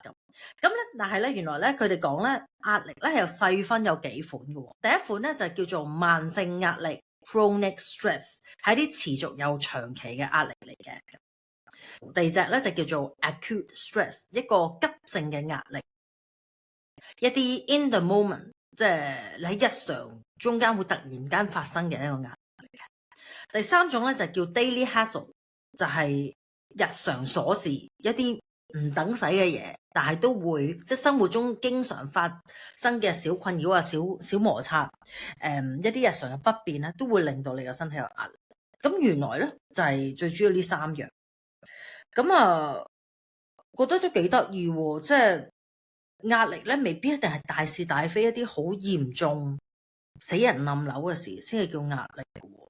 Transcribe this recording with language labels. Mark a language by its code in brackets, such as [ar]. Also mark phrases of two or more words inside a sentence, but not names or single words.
[yue] 咁咧，但係咧原來咧佢哋講咧壓力咧係有細分有幾款嘅喎。第一款咧就叫做慢性壓力 [en] chronic stress， [yue] 係啲持續又長期嘅壓力嚟嘅。第二隻咧就叫做 [en] acute stress， [yue] 一個急性嘅壓力，一啲 [en] in the moment， [yue] 即係你喺日常中間會突然間發生嘅一個壓力嘅。第三種咧就叫 [en] daily hassle， [yue] 就係日常瑣事，一啲唔等使嘅嘢，但係都會即係生活中經常發生嘅小困擾啊、小摩擦，一啲日常嘅不便咧，都會令到你嘅身體有壓力。咁原來咧就係最主要呢3樣。咁覺得都幾得意喎，即係壓力咧未必一定係大是大非，一啲好嚴重死人冧樓嘅事先係叫壓力嘅喎。